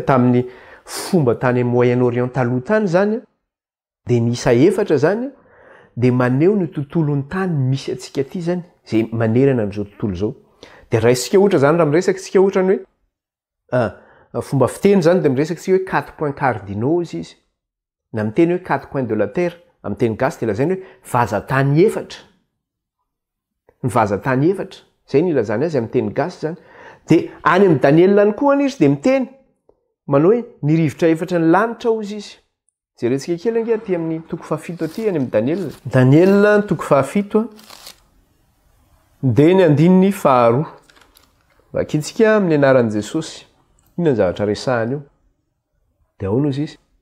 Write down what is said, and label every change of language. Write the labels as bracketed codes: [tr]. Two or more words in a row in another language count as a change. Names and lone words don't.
[mg] tamin'ny fomba tany amin'ny Moyen Orient taloha tany zany de ny isa efatra zany de maneho ny tontolon'ny tany misy atsika aty zany zay manerana n'izao tontolo zao de raisika ohatra zany raha miresaka tsika ohatra ny hoe fomba fiteny zany de miresaka tsika hoe 4 [fr] points cardinaux [mg] izy na miteny hoe 4 [fr] points de la terre [mg] amin'ny teny gasy de lazainy hoe vazatany efatra ny vazatany efatra zay ny ilazany azy amin'ny teny gasy zany de any amin'ny Daniel any koa izy de miteny manao hoe ny rivotra efatra ny lanitra ozy izy jerentsika kely ange aty amin'ny toko fahafito aty any amin'ny Daniel toko fahafito de ny andininy faharoa vakitsika amin'ny anaran'i Jesosy inona ny zavatra resahany io de aono izy